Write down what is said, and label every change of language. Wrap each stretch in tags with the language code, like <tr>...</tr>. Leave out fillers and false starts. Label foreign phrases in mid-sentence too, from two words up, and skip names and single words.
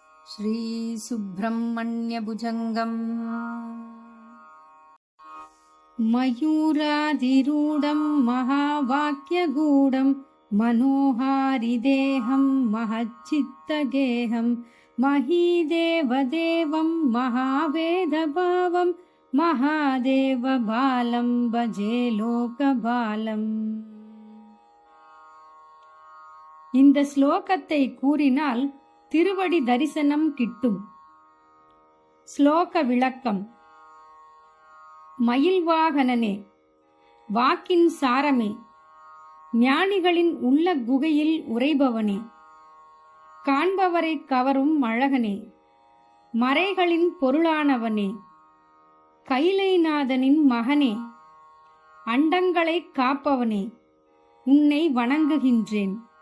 <sa>श्रीसुब्रह्मण्यभुजङ्गम् मयूराधिरूढं महावाक्यगूढं मनोहारिदेहं महच्चित्तगेहं महीदेवदेवं महावेदभावं महादेवबालं भजे लोकबालम्.</sa> <ta>இந்த ஸ்லோகத்தை கூறினால் திருவடி தரிசனம் கிட்டும். ஸ்லோக விளக்கம். மயில்வாகனனே, வாக்கின் சாரமே, ஞானிகளின் உள்ள குகையில் உறைபவனே, காண்பவரை கவரும் அழகனே, மறைகளின் பொருளானவனே, கைலைநாதனின் மகனே, அண்டங்களை காப்பவனே, உன்னை வணங்குகின்றேன்.</ta>